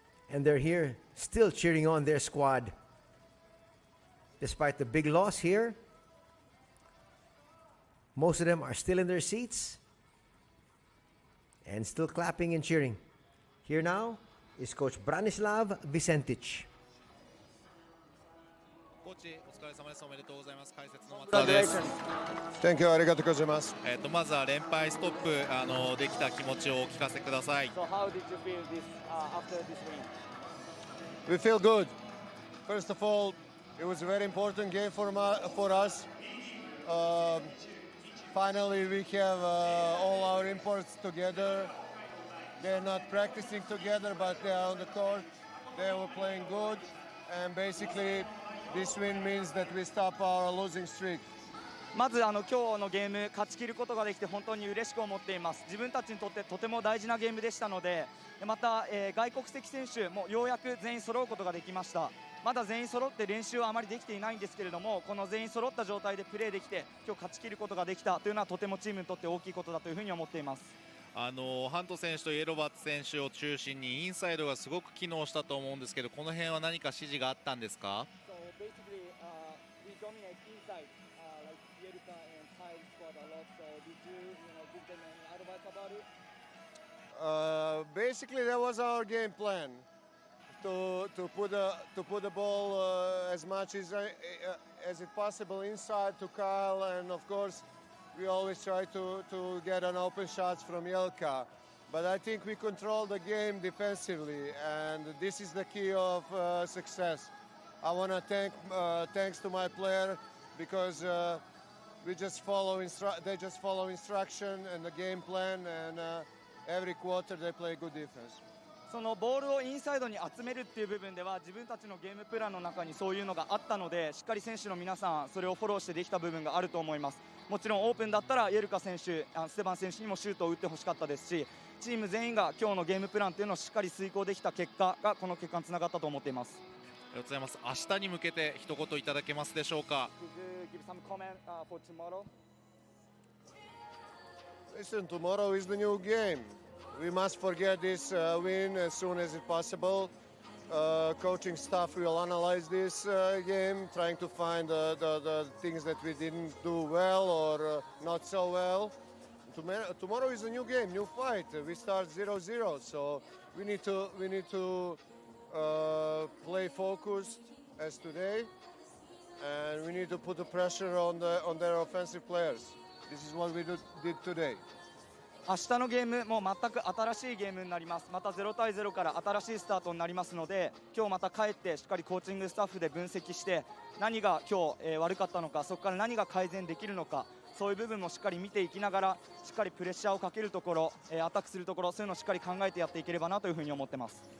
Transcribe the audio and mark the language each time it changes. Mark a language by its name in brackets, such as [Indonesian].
[English] And they're here still cheering on their squad. Despite the big loss here, most of them are still in their seats and still clapping and cheering. Here now is Coach Branislav Vicentic. [Japanese] コーチお疲れ様です。おめでとうございます。解説の松田です。 [English] Thank you. [Japanese] ありがとうございます。まずは連敗ストップできた気持ちをお聞かせください。 [English] So how did you feel this after this win? We feel good. First of all, it was a very important game for us. Finally, we have all our imports together. They're not practicing together, but they are on the court. They were playing good, and basically this win means that we stop our losing streak. [Japanese] まず今日のゲーム勝ち切ることができて本当に嬉しく思っています。自分たちにとってとても大事なゲームでしたので、また、外国籍選手もようやく全員揃うことができました。まだ全員揃って練習はあまりできていないんですけれども、この全員揃った状態でプレーできて今日勝ち切ることができたというのはとてもチームにとって大きいことだというふうに思っています。ハント選手とイエロバッツ選手を中心にインサイドがすごく機能したと思うんですけど、この辺は何か指示があったんですか？ [English] So basically, we dominate inside, like Yerika and Kyle scored a lot. So did you give them any advice about it? Basically, that was our game plan to put the ball as much as it possible inside to Kyle, and of course, we always try to get an open shots from Jelka. But I think we control the game defensively, and this is the key of success. I want to thanks to my player because they just follow instruction and the game plan, and every quarter they play good defense. [Japanese] そのボールをインサイドに集めるっていう部分では自分たちのゲームプランの中にそういうのがあったので、しっかり選手の皆さんそれをフォローしてできた部分があると思います。もちろんオープンだったらイエルカ選手、ステバン選手にもシュートを打ってほしかったですし、チーム全員が今日のゲームプランっていうのをしっかり遂行できた結果がこの結果につながったと思っています。ありがとうございます。明日に向けて一言いただけますでしょうか？ [English] Could you give some comment for tomorrow? Listen, tomorrow is the new game. We must forget this win as soon as it's possible. Coaching staff will analyze this game, trying to find the things that we didn't do well or not so well. Tomorrow is a new game, new fight. We start 0-0, so we need to play focused as today, and we need to put the pressure on their offensive players. This is what we did today. [Japanese] 明日のゲームも全く新しいゲームになります。また0対0から新しいスタートになりますので、今日また帰ってしっかりコーチングスタッフで分析して何が今日、悪かったのか、そこから何が改善できるのか、そういう部分もしっかり見ていきながらしっかりプレッシャーをかけるところ、アタックするところ、そういうのをしっかり考えてやっていければなというふうに思ってます。